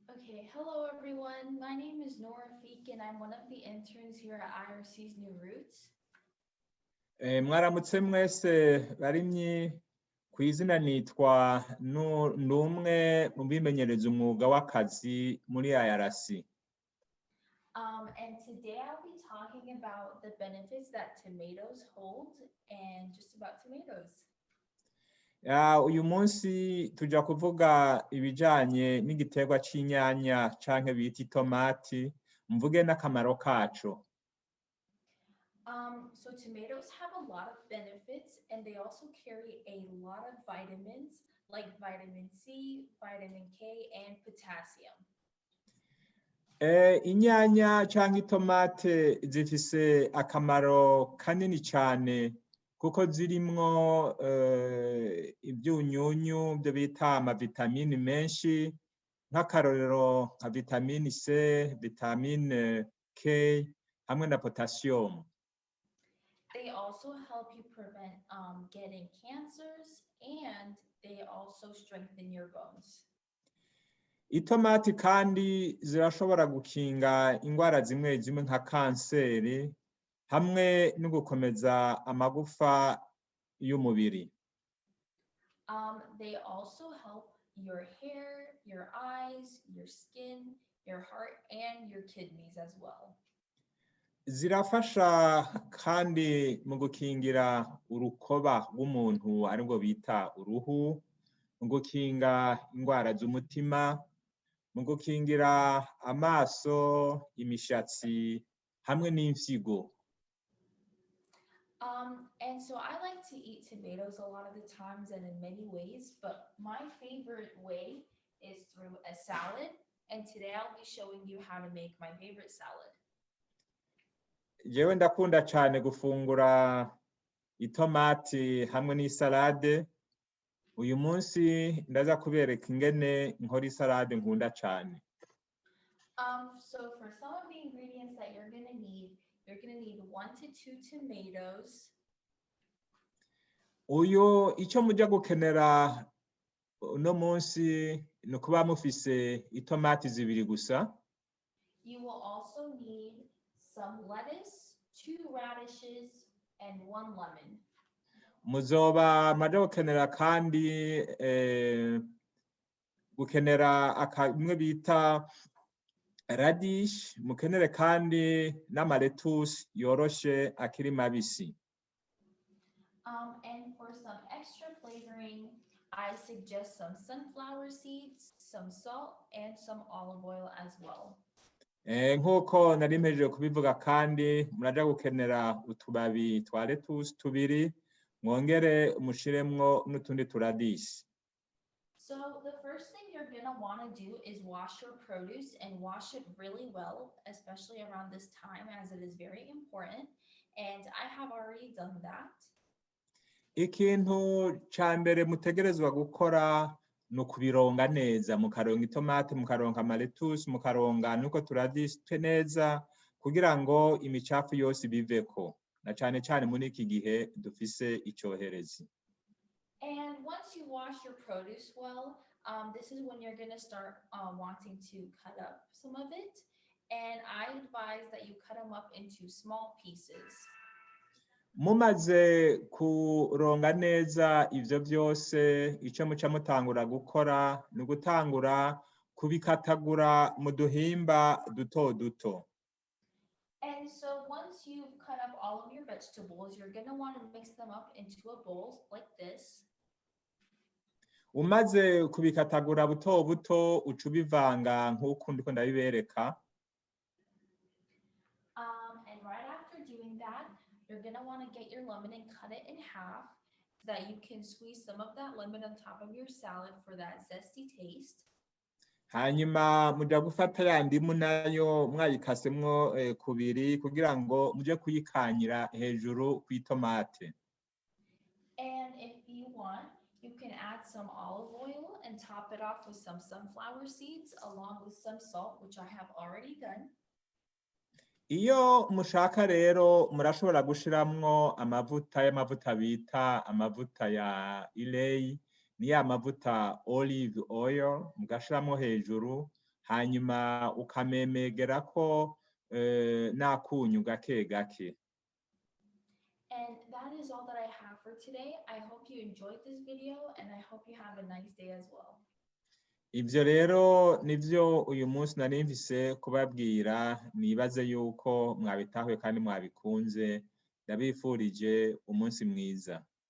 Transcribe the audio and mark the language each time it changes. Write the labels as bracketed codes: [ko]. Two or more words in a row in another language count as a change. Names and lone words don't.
[en] Okay, hello everyone. My name is Nour and I'm one of the interns here at IRC's New Roots. [rn] Mwaramutse mwese barimyi ku izina nitwa Numwe mu bimenyereza umwuga w'akazi muri IRC. [en] And today I'll be talking about the benefits that tomatoes hold and just about tomatoes. [rn] Uyu munsi tuja kuvuga ibijanye n'igiterwa c'inyanya canke bita itomati, mvuge n'akamaro kaco. [en] So tomatoes have a lot of benefits and they also carry a lot of vitamins like vitamin C, vitamin K, and potassium. [rn] Inyanya canke itomate zifise akamaro kanini cane kuko zirimwo ivyunyunyu byo bita amavitamini menshi nk'akarorero nka vitamine C, vitamine K hamwe na potassium. [en] They also help you prevent getting cancers and they also strengthen your bones. [rn] Itomati kandi zirashobora gukinga ingwara zimwe zimwe nka kanseri hamwe no gukomeza amagufa y'umubiri. [en] They also help your hair, your eyes, your skin, your heart, and your kidneys as well. [rn] Zirafasha kandi mu gukingira urukoba rw'umuntu aribwo bita uruhu, mu gukinga ingwara z'umutima, mu gukingira amaso, imishatsi hamwe n'imfyigo. [en] And so I like to eat tomatoes a lot of the times and in many ways, but my favorite way is through a salad. And today I'll be showing you how to make my favorite salad. [rn] Jewe ndakunda cane gufungura itomati hamwe n'isalade. Uyu munsi ndaza kubereka ingene nkora isalade nkunda cane. [en] So for some of the ingredients that you're gonna need 1 to 2 tomatoes. [rn] Uyu ico muja gukenera uno munsi ni ukuba mufise itomati zibiri gusa. [en] You will also need some lettuce, 2 radishes, and 1 lemon. [rn] Muzoba maja gukenera kandi gukenera imwe bita radish, mukenere kandi n'amaretusi yoroshe akiri mabisi. [en] And for some extra flavoring, I suggest some sunflower seeds, some salt, and some olive oil as well. [rn] Nk'uko nari mpejeje kubivuga kandi muraja gukenera utubabi twa letusi tubiri, mwongere mushiremwo n'utundi turadishi. [en] So the first thing you're gonna wanna do is wash your produce and wash it really well, especially around this time as it is very important. And I have already done that. [rn] Ikintu ca mbere mutegerezwa gukora ni ukubironga neza, mukaronga itomate, mukaronga amaletusi, mukaronga nuko turadishi neza kugira ngo imicafu yose ibiveko, na cane cane muri iki gihe dufise icoherezi. [en] And once you wash your produce well, this is when you're gonna start wanting to cut up some of it. And I advise that you cut them up into small pieces. [rn] Mumaze kuronga neza ivyo vyose, ico muca mutangura gukora ni ugutangura kubikatagura mu duhimba duto duto. [en] And so once you've cut up all of your vegetables, you're gonna want to mix them up into a bowl like this. [rn] Umaze kubikatagura buto buto uca ubivanga nk'uko ndiko ndabibereka. [en] And right after doing that, you're gonna want to get your lemon and cut it in half so that you can squeeze some of that lemon on top of your salad for that zesty taste. [rn] Hanyuma muja gufata ya ndimu nayo mwayikasemwo kubiri kugira ngo muje kuyikanyira hejuru kw'itomate. [en] And if you want, you can add some olive oil and top it off with some sunflower seeds along with some salt, which I have already done. [rn] Iyo mushaka rero murashobora gushiramwo amavuta bita amavuta ya ilei, ni ya mavuta [en] olive oil [rn] mugashiramwo hejuru hanyuma ukamemegerako n'akunyu gake gake. [en] And that is all that I have for today. I hope you enjoyed this video and I hope you have a nice day as well. [rn] Ivyo rero nivyo uyu munsi nari mfise kubabwira, nibaze yuko mwabitahuye kandi mwabikunze. Ndabifurije umunsi mwiza.